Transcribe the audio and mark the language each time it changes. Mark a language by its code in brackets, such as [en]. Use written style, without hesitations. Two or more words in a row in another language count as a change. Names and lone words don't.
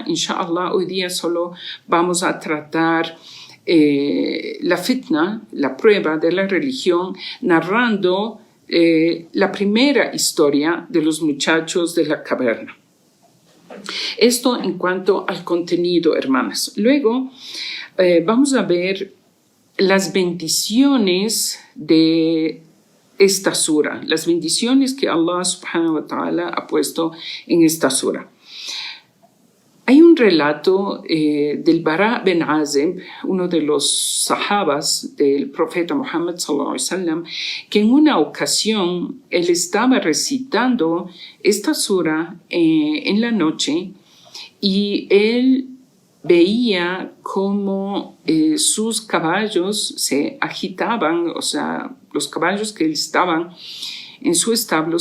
[es] Inshallah, hoy día solo vamos a tratar la fitna, la prueba de la religión, narrando la primera historia de los muchachos de la caverna. Esto en cuanto al contenido, hermanas. Luego vamos a ver las bendiciones de esta sura, las bendiciones que Allah [ar] سبحانه وتعالى [es] ha puesto en esta sura. Hay un relato del Bara bin Azib, uno de los sahabas del profeta Muhammad [ar] صلى الله عليه وسلم, [es] que en una ocasión él estaba recitando esta sura en la noche y él veía cómo sus caballos se agitaban, o sea, los caballos que estaban en su establo